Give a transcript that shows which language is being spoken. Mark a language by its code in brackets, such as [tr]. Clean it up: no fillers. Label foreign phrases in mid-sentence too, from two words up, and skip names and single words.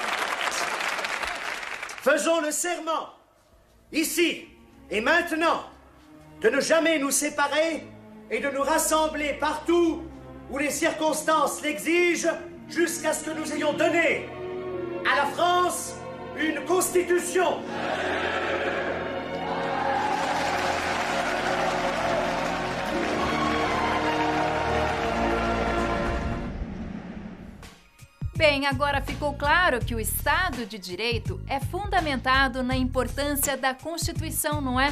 [fr] Faisons le serment, ici et maintenant, de ne jamais nous séparer et de nous rassembler partout où les circonstances l'exigent jusqu'à ce que nous ayons donné à la France une constitution. [pt] Bem, agora ficou claro que o Estado de Direito é fundamentado na importância da Constituição, não é?